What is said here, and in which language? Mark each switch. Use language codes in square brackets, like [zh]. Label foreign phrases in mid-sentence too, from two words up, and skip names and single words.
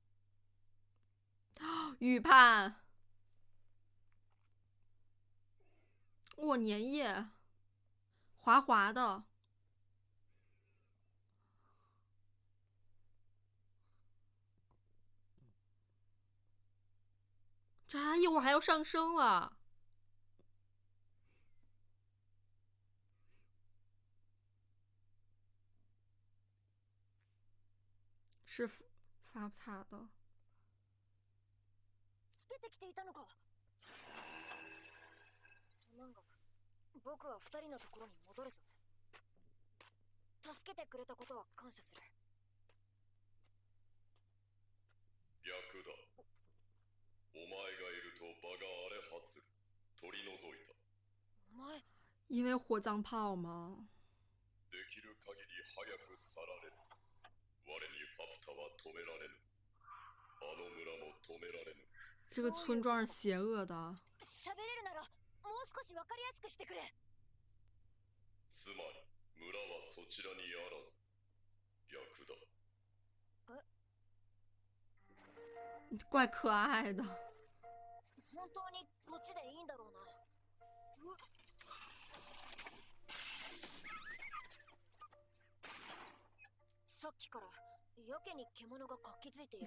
[zh] 预判，哇，粘液，滑滑的，这一会儿还要上升了。是发塔的。 [ja] つけてきていたのか。すまんが、僕は二人のところに戻るぞ。助けてくれたことは感謝する。逆だ。お前がいると場が荒れ果つる。取り除いた。お前、 [zh] 因为火葬炮吗？ [ja] できる限り早く去られる。我にファプタは止められぬ。あの村も止められぬ。 [zh] 这个村庄是邪恶的。 [ja] 喋れるならもう少し分かりやすくしてくれ。つまり村はそちらにあらず。逆だ。 [zh] 怪可爱的。 [ja] 本当にこっちでいいんだろうな。さっきからやけに獣が活気づいている。